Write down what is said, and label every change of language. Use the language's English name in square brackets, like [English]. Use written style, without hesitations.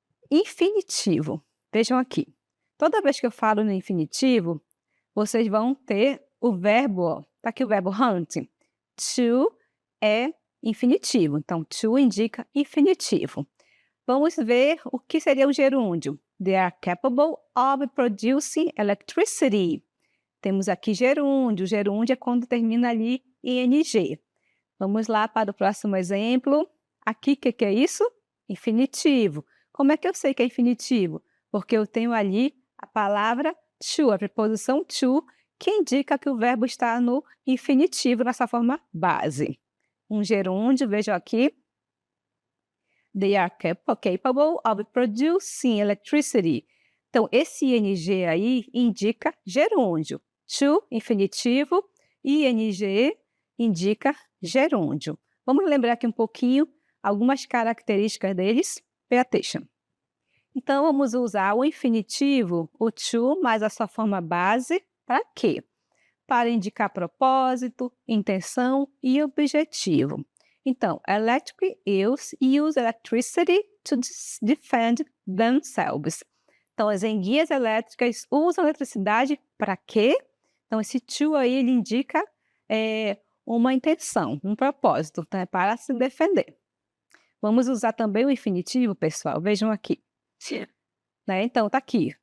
[Portuguese] Infinitivo. Vejam aqui. Toda vez que eu falo no infinitivo, vocês vão ter o verbo, ó. Tá aqui o verbo hunt. To é infinitivo. Então, to indica infinitivo. Vamos ver o que seria o gerúndio. [English] They are capable of producing electricity. [Portuguese] Temos aqui gerúndio. Gerúndio é quando termina ali em ing. Vamos lá para o próximo exemplo. Aqui, o que é isso? Infinitivo. Como é que eu sei que é infinitivo? Porque eu tenho ali a palavra to, a preposição to, que indica que o verbo está no infinitivo, nessa forma base. Um gerúndio, vejam aqui. [English] They are capable of producing electricity. [Portuguese] Então, esse ing aí indica gerúndio. To, infinitivo, ing indica gerúndio. Vamos lembrar aqui um pouquinho algumas características deles. [English] Pay attention. [Portuguese] Então, vamos usar o infinitivo, o to, mais a sua forma base, para quê? Para indicar propósito, intenção e objetivo. Então, [English] electric use electricity to defend themselves. [Portuguese] Então, as enguias elétricas usam eletricidade para quê? Então, esse to aí, ele indica uma intenção, um propósito, né, para se defender. Vamos usar também o infinitivo, pessoal. Vejam aqui. Né? Então, tá aqui.